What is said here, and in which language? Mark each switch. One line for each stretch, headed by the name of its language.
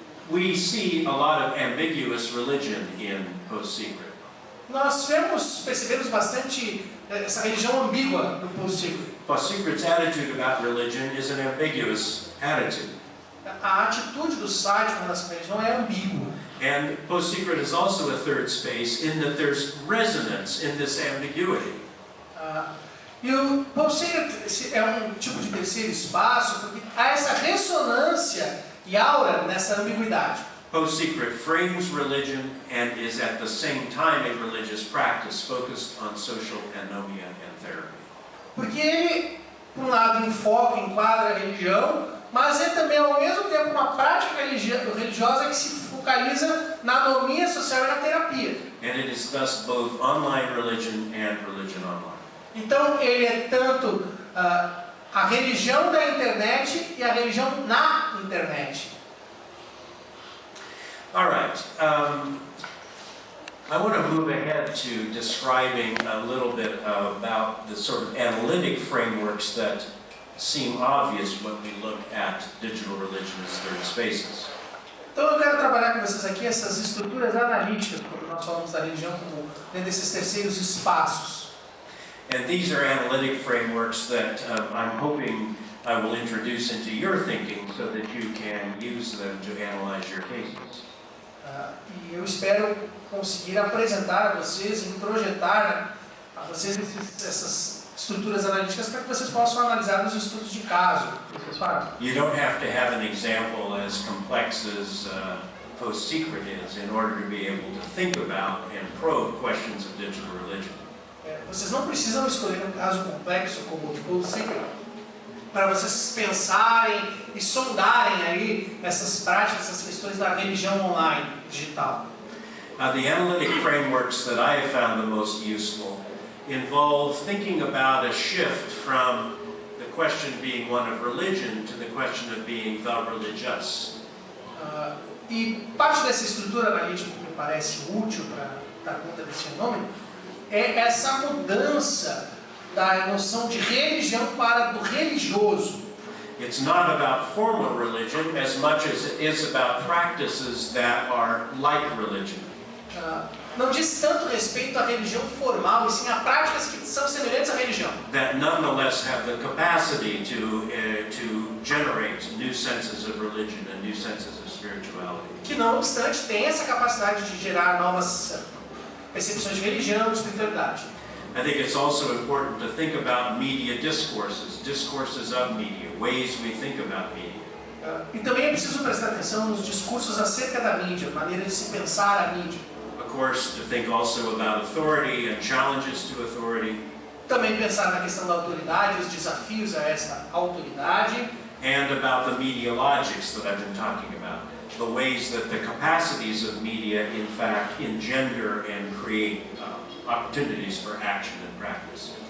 English: We see a lot of ambiguous religion in Post Secret.
Portuguese: Nós percebemos bastante essa religião ambígua no Post Secret.
English: Post Secret's attitude about religion is an ambiguous attitude.
Portuguese: A atitude do site com relação à religião é ambígua.
English: And Post Secret is also a third space in that there's resonance in this ambiguity.
Portuguese: E o Post Secret é um tipo de terceiro espaço porque há essa ressonância e aura nessa ambiguidade.
English: Post Secret frames religion and is at the same time a religious practice focused on social anomia and therapy.
Portuguese: Porque ele, por um lado, enquadra a religião, mas é também ao mesmo tempo uma prática religiosa que se focaliza na anomia social e na terapia.
English: And it is thus both online religion and religion online.
Portuguese: Então ele é tanto a religião da internet e a religião na internet.
English: All right. I want to move ahead to describing a little bit about the sort of analytic frameworks that seem obvious when we look at digital religion as third spaces.
Portuguese: Então eu quero trabalhar com vocês aqui essas estruturas analíticas, quando nós falamos da religião como dentro desses terceiros espaços.
English: And these are analytic frameworks that I'm hoping I will introduce into your thinking so that you can use them to analyze your cases.
Portuguese: E eu espero conseguir apresentar a vocês, introjetar a vocês essas estruturas analíticas para que vocês possam analisar nos estudos de caso que vocês fazem.
English: You don't have to have an example as complex as Post Secret is in order to be able to think about and probe questions of digital religion.
Portuguese: Vocês não precisam escolher um caso complexo como o Post Secret para vocês pensarem e sondarem aí essas práticas, essas questões da religião online, digital.
English: The analytic frameworks that I have found the most useful involve thinking about a shift from the question being one of religion to the question of being the religious.
Portuguese: E parte dessa estrutura analítica que me parece útil para dar conta desse fenômeno é essa mudança da noção de religião para do religioso.
English: It's not about formal religion as much as it is about practices that are like religion.
Portuguese: Não diz tanto respeito à religião formal, e sim a práticas que são semelhantes à religião.
English: That nonetheless have the capacity to generate new senses of religion and new senses of spirituality.
Portuguese: Que não obstante tem essa capacidade de gerar novas percepções de religião e espiritualidade.
English: I think it's also important to think about media discourses of media, ways we think about media.
Portuguese: E também é preciso prestar atenção nos discursos acerca da mídia, maneira de se pensar a mídia.
English: Of course, to think also about authority and challenges to authority.
Portuguese: Também pensar na questão da autoridade, os desafios a essa autoridade.
English: And about the media logics that I've been talking about. The ways that the capacities of media, in fact, engender and create opportunities for action and practice.